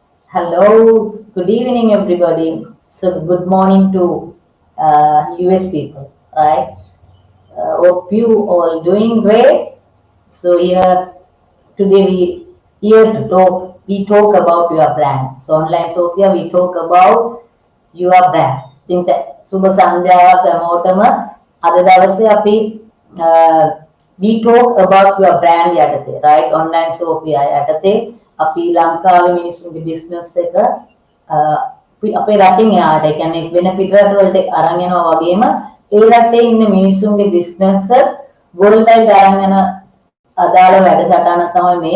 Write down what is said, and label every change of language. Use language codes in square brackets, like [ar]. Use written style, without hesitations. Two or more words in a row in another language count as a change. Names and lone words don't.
[en] Hello, good evening, everybody. So, good morning to US people, right? Hope you all doing great. So, here today we here to talk. We talk about your brand. So, online Sophia, we talk about your brand. [si] ඉතින් සුබ සන්ධ්‍යාවක් හැමෝටම අද දවසේ අපි [en] we talk about your brand [si] යටතේ right online Sophia යටතේ අපි ලංකාවේ මිනිස්සුන්ගේ business එක අපේ රටින් එහාට ඒ කියන්නේ වෙන පිටරට වලට අරන් යනවා වගේම ඒ රටේ ඉන්න මිනිස්සුන්ගේ [en] businesses world wide [si] අරන් යන අදාළ වැඩසටහනක් තමයි මේ.